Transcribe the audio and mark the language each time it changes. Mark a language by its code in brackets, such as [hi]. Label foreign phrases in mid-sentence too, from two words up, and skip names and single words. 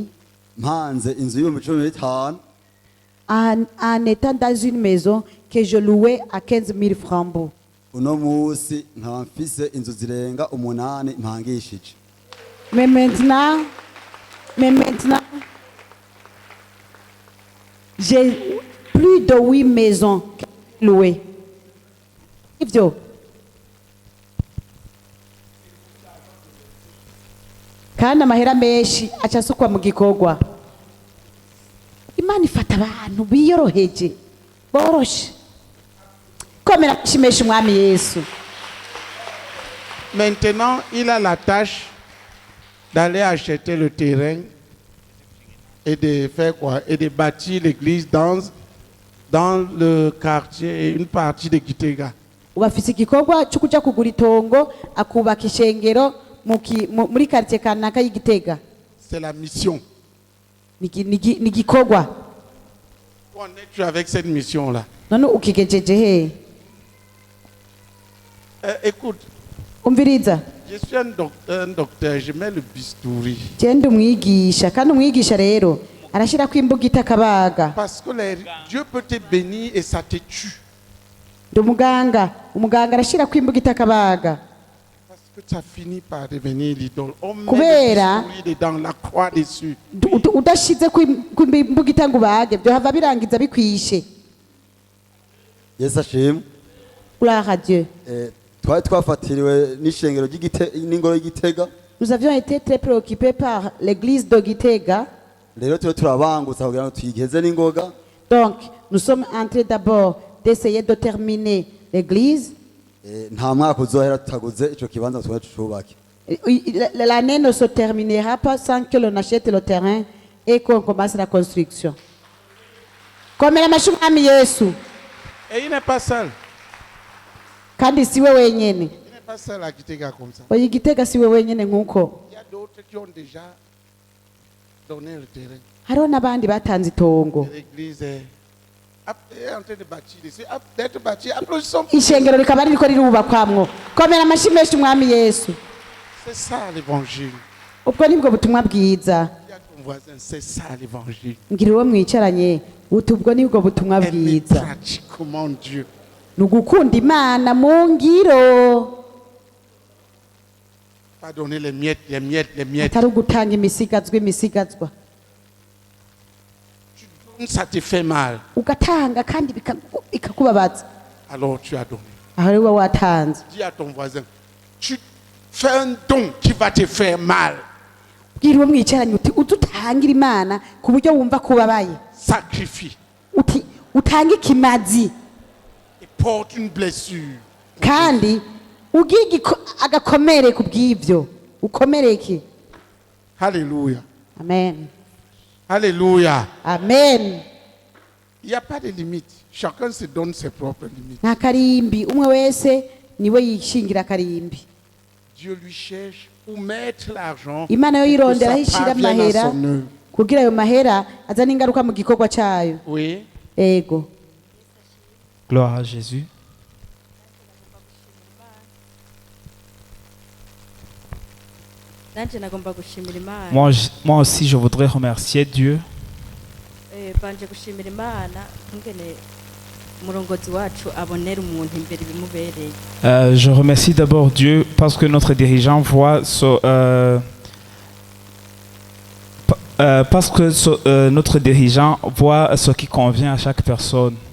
[rn] mpanze inzu y'ibihumbi 15 [fr] en étant dans une maison que je louais à 15 000 francs. [rn] uno munsi nkaba mfise inzu zirenga 8 mpangishije. [fr] Mais maintenant, j'ai plus de 8 maisons louées. [rn] Ivyo. Kandi amahera menshi acasukwa mu gikorwa. Imana ifata abantu biyoroheje boroshe. Komera shimesha umwami Yesu. [fr] Maintenant, il a la tâche d'aller acheter le terrain et de faire quoi? Et de bâtir l'église dans le quartier, une partie de Gitega. [rn] Ubafise igikorwa cyo kuja kugura itongo akubaka ishengero muri quartier kanaka y'Igitega. [fr] C'est la mission. [rn] Ni gikorwa. [fr] Où en es-tu avec cette mission-là? [rn] None ukigejeje he? [fr] Écoute, [rn] umviriza. [fr] je suis un docteur, je mets le bistouri. [rn] Genda umwigisha kandi umwigisha rero arashira ko imbugita kabaga. [fr] Parce que Dieu peut te bénir et ça te tue. [rn] Umuganga arashira ko imbugita kabaga. [fr] Parce que ça finit par devenir l'idole. On met [rn] Kubera [fr] le bistouri dedans, la croix dessus. [rn] udashize ku imbugita ngo bage byo hava birangiza bikwishe. Yesu ashimwe. [fr] Gloire à Dieu. [rn] Twari twafatiriwe n'ishengero n'ingoro y'Igitega. [fr] Nous avions été très préoccupés par l'église de Gitega. [rn] Rero turi turabangutsa kugira ngo tuyigeze n'ingoga. [fr] Donc, nous sommes entrés d'abord d'essayer de terminer l'église. [rn] Nta mwaka uzohera tutaguze ico kibanza twa tucubake. [fr] L'année ne se terminera pas sans que l'on achète le terrain et qu'on commence la construction. [rn] Komera amashyi umwami Yesu. [fr] Et il n'est pas seul. [rn] Kandi siwe wenyene. [fr] Il n'est pas seul à Gitega comme ça. [rn] Oya Igitega siwe wenyene nkuko. [fr] Il y a d'autres qui ont déjà donné le terrain. [rn] Hariho n'abandi batanze itongo. [fr] L'église est en train de bâtir dessus, d'être bâtie. Applaudissons. [rn] Ishengero rikaba ririko rirubakwamwo. Komera amashyi menshi umwami Yesu. [fr] C'est ça l'évangile. [rn] Ubwo nibwo butumwa bwiza. [fr] Il y a ton voisin, c'est ça l'évangile. [rn] Ngira uwo mwicaranye ubwo nibwo butumwa bwiza. [fr] Pratique mon Dieu. [rn] Nugukunda Imana mu ngiro. [fr] Pas donner les miettes. [rn] Atari ugutanga imisigazwa. [fr] Ça te fait mal. [rn] Ugatanga kandi bikakubabaza. [fr] Alors tu as donné. [rn] Aho ari wowe watanze. [fr] Dis à ton voisin, tu fais un don qui va te faire mal. [rn] Bwira uwo mwicaranye uti udutangira Imana ku buryo wumva kubabaye. [fr] Sacrifie. [rn] Uti utange ikimazi. [fr] Porte une blessure. [rn] Kandi ugigi agakomere kubw'ivyo. Ukomereke. [fr] Alléluia. Amen. Alléluia. Amen. Il n'y a pas de limite. Chacun se donne ses propres limites. [rn] Nta karimbi umwe wese niwe yishingira karimbi. [fr] Dieu lui cherche où mettre l'argent. [rn] Imana yo yirondera hishira mahera kugira ayo mahera azana ingaruka mu gikorwa cyayo. [fr] Oui. [rn] Ego. [fr] Gloire à Jésus. Moi aussi, je voudrais remercier Dieu. Je remercie d'abord Dieu parce que notre dirigeant voit notre dirigeant voit ce qui convient à chaque personne.